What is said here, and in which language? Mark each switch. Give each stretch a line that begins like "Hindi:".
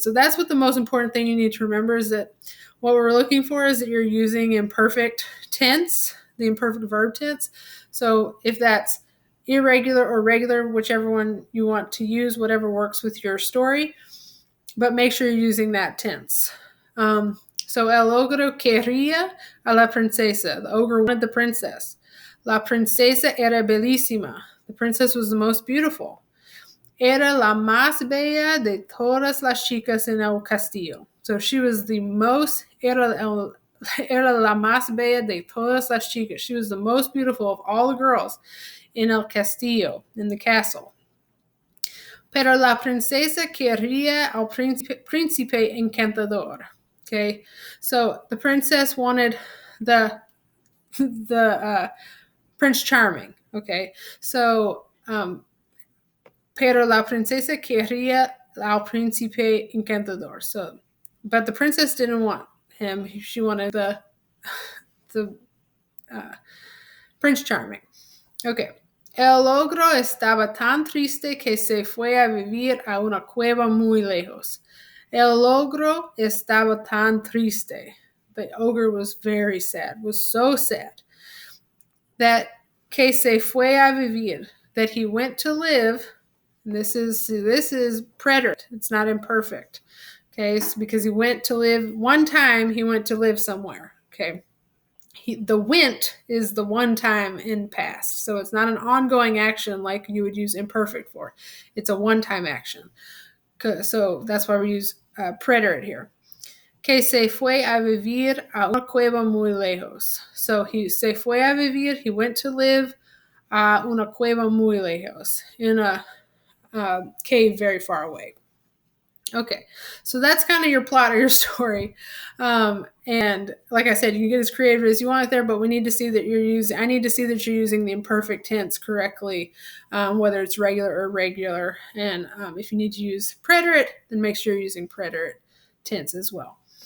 English: So that's what the most important thing you need to remember is that what we're looking for is that you're using imperfect tense, the imperfect verb tense. So if that's irregular or regular, whichever one you want to use, whatever works with your story, but make sure you're using that tense.
Spanish: So el ogro quería a la princesa.
English: The ogre wanted the princess.
Spanish: La princesa era bellísima.
English: The princess was the most beautiful.
Spanish: Era la más bella de todas las chicas en el castillo.
English: So she was the most,
Spanish: era la más bella de todas las chicas.
English: She was the most beautiful of all the girls in
Spanish: el castillo,
English: in the castle.
Spanish: Pero la princesa quería al príncipe encantador.
English: Okay, so the princess wanted the Prince Charming.
Spanish: Okay, so pero la princesa quería al príncipe encantador.
English: So, but the princess didn't want him. She wanted the Prince Charming. Okay.
Spanish: El ogro estaba tan triste que se fue a vivir a una cueva muy lejos. El ogro estaba tan triste.
English: The ogre was very sad, was so sad, that
Spanish: que se fue a vivir,
English: that he went to live. And this is preterite. It's not imperfect. Okay, so because he went to live one time, he went to live somewhere. Okay. The went is the one time in past. So it's not an ongoing action like you would use imperfect for. It's a one-time action. So that's why we use preterite here.
Spanish: Que se fue a vivir a una cueva muy lejos.
English: So he
Spanish: se fue a vivir,
English: he went to live
Spanish: a una cueva muy lejos,
English: in a cave very far away. Okay, so that's kind of your plot of your story. And like I said, you can get as creative as you want it there, but we need to see that I need to see that you're using the imperfect tense correctly, whether it's regular or irregular. And if you need to use preterite, then make sure you're using preterite tense as well.